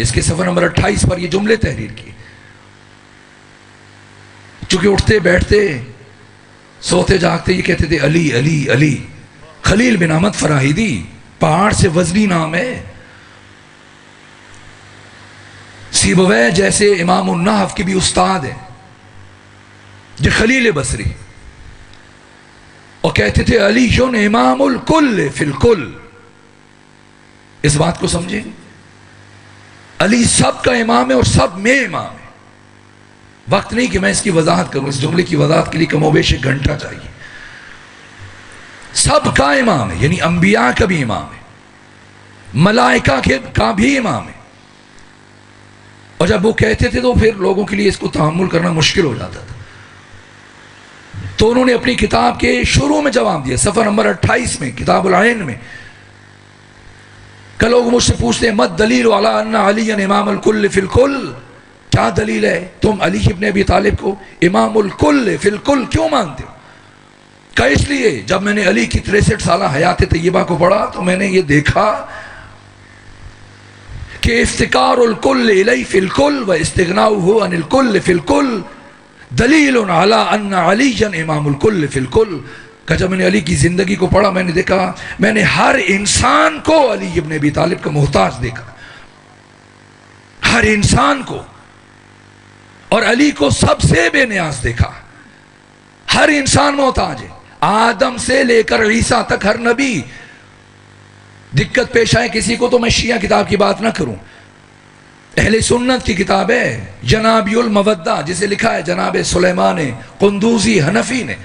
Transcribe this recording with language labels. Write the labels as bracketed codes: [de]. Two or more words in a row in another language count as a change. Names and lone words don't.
[ur] اس کے صفحہ نمبر 28 پر یہ جملے تحریر کیے. چونکہ اٹھتے بیٹھتے سوتے جاگتے یہ کہتے تھے علی علی علی. خلیل بن احمد فراہیدی پہاڑ سے وزنی نام ہے. سیبویہ جیسے امام النحو کے بھی استاد ہیں، جو خلیل بصری، اور کہتے تھے علی یون [ar] امام الکل فی الکل. [ur] اس بات کو سمجھیں، علی سب کا امام ہے اور سب میں امام ہے. وقت نہیں کہ میں اس کی وضاحت کروں، اس جملے کی وضاحت کے لیے کم و بیش 1 گھنٹہ چاہیے. سب کا امام ہے، یعنی انبیاء کا بھی امام ہے، ملائکہ کا بھی امام ہے. اور جب وہ کہتے تھے تو پھر لوگوں کے لیے اس کو تحمل کرنا مشکل ہو جاتا تھا. تو انہوں نے اپنی کتاب کے شروع میں جواب دیا، صفحہ نمبر 28 میں، کتاب العین میں. کہ لوگ مجھ سے پوچھتے ہیں [ar] مد دلیل علی ان علی امام الکل فی الکل، [ur] کیا دلیل ہے تم علی ابن ابی طالب کو [ar] امام الکل فی الکل [ur] کیوں مانتے ہو؟ کہ اس لیے جب میں نے علی کی 63 سالہ حیات طیبہ کو پڑھا تو میں نے یہ دیکھا کہ [ar] افتقار الکل الیہ فی الکل و استغناؤہ عن الکل فی الکل دلیل علی ان علی امام الکل فی الکل. [ur] کہ جب میں نے علی کی زندگی کو پڑھا میں نے دیکھا، میں نے ہر انسان کو علی ابن ابی طالب کا محتاج دیکھا، ہر انسان کو، اور علی کو سب سے بے نیاز دیکھا۔ ہر انسان محتاج ہے، آدم سے لے کر عیسیٰ تک ہر نبی دقت پیش آئے کسی کو تو میں شیعہ کتاب کی بات نہ کروں، اہل سنت کی کتاب ہے جناب المودہ، جسے لکھا ہے جناب سلیمان قندوزی حنفی نے۔